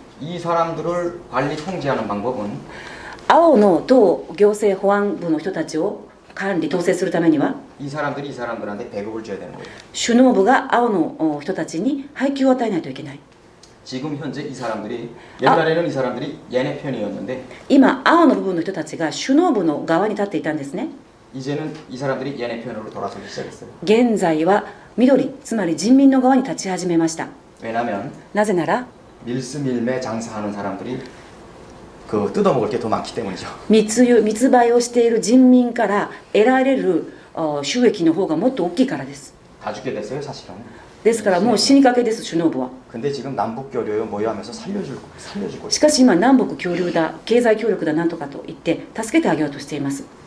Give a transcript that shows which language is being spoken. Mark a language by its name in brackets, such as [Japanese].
[Korean] 이 사람들을 관리 통제하는 방법은 [Japanese] 青の党行政保安部の人たちを管理統制するためには [Korean] 이 사람들한테 배급을 줘야 되는 거예요. [Japanese] 首脳部が青の人たちに配給を与えないといけない。 [Korean] 지금 현재 이 사람들이 옛날에는 이 사람들이 얘네 편이었는데 [Japanese] 今青の部分の人たちが首脳部の側に立っていたんですね。 [Korean] 이제는 이 사람들이 얘네 편으로 돌아서기 시작했어요. [Japanese] 現在は緑、つまり人民の側に立ち始めました。 [Korean] 왜냐하면 [Japanese] なぜなら [Korean] 밀수밀매 장사하는 사람들이 그 뜯어먹을 게 더 많기 때문이죠. [Japanese] 密売をしている人民から得られる収益の方がもっと大きいからです。 [Korean] 다 죽게 됐어요, 사실은. [Japanese] ですからもう死にかけです、首脳部は。 [Korean] 근데 지금 남북 교류에 모여하면서 살려주고 [Japanese] しかし今南北協力だ、経済協力だなんとかと言って助けてあげようとしています。